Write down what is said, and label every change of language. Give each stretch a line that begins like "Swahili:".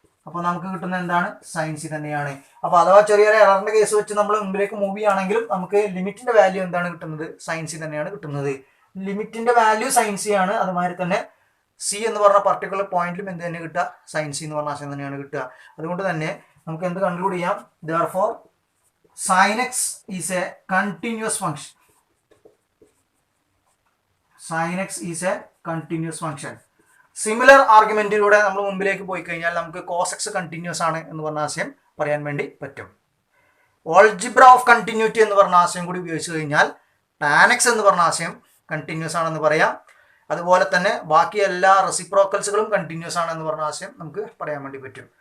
Malayalam: അപ്പോൾ നമുക്ക് കിട്ടുന്നത് എന്താണ്, സൈൻ സി തന്നെയാണ്. അപ്പോൾ അഥവാ ചെറിയൊരു എററിൻ്റെ കേസ് വെച്ച് നമ്മൾ മുമ്പിലേക്ക് മൂവ് ചെയ്യുകയാണെങ്കിലും നമുക്ക് ലിമിറ്റിൻ്റെ വാല്യൂ എന്താണ് കിട്ടുന്നത്, സൈൻ സി തന്നെയാണ് കിട്ടുന്നത്. ലിമിറ്റിൻ്റെ വാല്യൂ സൈൻ സി ആണ്. അതുമാതിരി തന്നെ സി എന്ന് പറഞ്ഞ പർട്ടിക്കുലർ പോയിന്റിലും എന്ത് തന്നെ കിട്ടുക, സൈൻ സി എന്ന് പറഞ്ഞ ആശയം തന്നെയാണ് കിട്ടുക. അതുകൊണ്ട് തന്നെ നമുക്ക് എന്ത് കൺക്ലൂഡ് ചെയ്യാം,
English: therefore sin x is a continuous function. sin x is a continuous function.
Malayalam: Similar ആർഗ്യുമെന്റിലൂടെ നമ്മൾ മുമ്പിലേക്ക് പോയി കഴിഞ്ഞാൽ നമുക്ക് കോസ് എക്സ് കണ്ടിന്യൂസ് ആണ് എന്ന് പറഞ്ഞ ആശയം പറയാൻ വേണ്ടി പറ്റും. ഓൾജിബ്ര ഓഫ് കണ്ടിന്യൂറ്റി എന്ന് പറഞ്ഞ ആശയം കൂടി ഉപയോഗിച്ച് കഴിഞ്ഞാൽ ടാൻ എക്സ് എന്ന് പറഞ്ഞ ആശയം കണ്ടിന്യൂസ് ആണെന്ന് പറയാം. അതുപോലെ തന്നെ ബാക്കി എല്ലാ റെസിപ്രോക്കൽസുകളും കണ്ടിന്യൂസ് ആണെന്ന് പറഞ്ഞ ആശയം നമുക്ക് പറയാൻ വേണ്ടി പറ്റും.